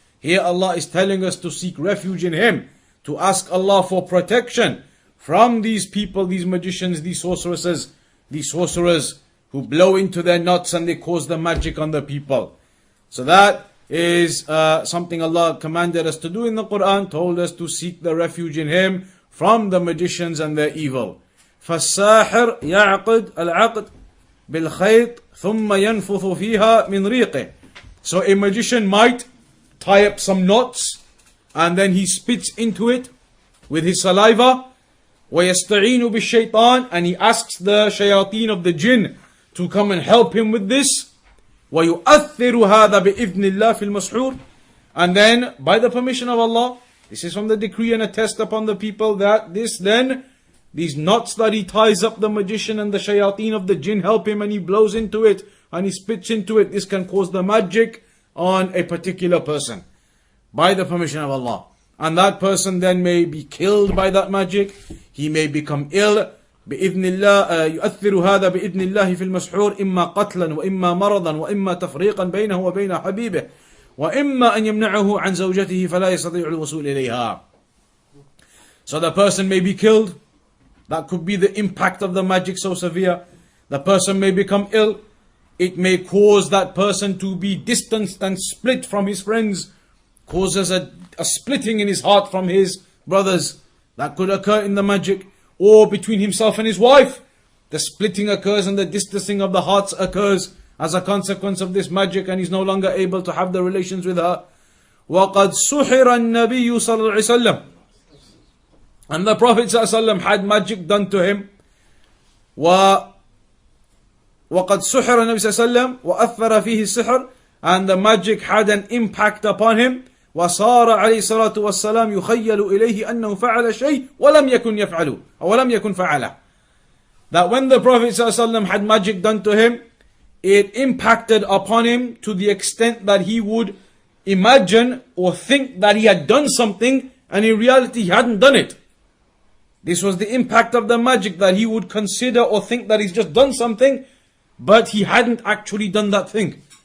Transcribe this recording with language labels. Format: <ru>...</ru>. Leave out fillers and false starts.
<en>Here Allah is telling us to seek refuge in Him, to ask Allah for protection from these people, these magicians, these sorceresses, these sorcerers who blow into their knots and they cause the magic on the people. So that is something Allah commanded us to do in the Quran, told us to seek the refuge in Him from the magicians and their evil.</en> <ar>فالساحر يعقد العقد بالخيط ثم ينفث فيها من ريقه.</ar> <en>So a magician might tie up some knots and then he spits into it with his saliva,</en> <ar>وَيَسْتَعِينُ بِالشَّيْطَانِ,</ar> <en>and he asks the shayateen of the jinn to come and help him with this.</en> <ar>وَيُؤَثِّرُ هَذَا بِإِذْنِ اللَّهِ فِي الْمَسْحُورِ,</ar> <en>and then by the permission of Allah, this is from the decree and a test upon the people, that this then, these knots that he ties up the magician and the shayateen of the jinn help him, and he blows into it and he spits into it, this can cause the magic on a particular person by the permission of Allah. And that person then may be killed by that magic, he may become ill.</en> <ar>بإذن الله يؤثر هذا بإذن الله في المسحور إما قتلا وإما مرضا وإما تفريقا بينه وبين حبيبه وإما أن يمنعه عن زوجته فلا يستطيع الوصول إليها.</ar> <en>So the person may be killed. That could be the impact of the magic so severe. The person may become ill. It may cause that person to be distanced and split from his friends. Causes a splitting in his heart from his brothers. That could occur in the magic. Or between himself and his wife. The splitting occurs and the distancing of the hearts occurs as a consequence of this magic, and he's no longer able to have the relations with her.</en> <ar>وَقَدْ سُحِرَ النَّبِيُّ صَلَّى اللَّهُ عَلَيْهِ وسلم.</ar> <en>And the Prophet ﷺ had magic done to him.</en> <ar>وَقَدْ سُحِرَ النَّبِيُّ صَلَّى اللَّهُ عَلَيْهِ وسلم وَأَثَّرَ فِيهِ السِّحْرِ,</ar> <en>and the magic had an impact upon him.</en> <ar>وصار عليه الصلاة والسلام يخيل إليه أنه فعل شيء ولم يكن يفعله أو ولم يكن فعله.</ar> <en>That when the Prophet ﷺ had magic done to him, it impacted upon him to the extent that he would imagine or think that he had done something, and in reality he hadn't done it. This was the impact of the magic, that he would consider or think that he's just done something, but he hadn't actually done that thing.</en>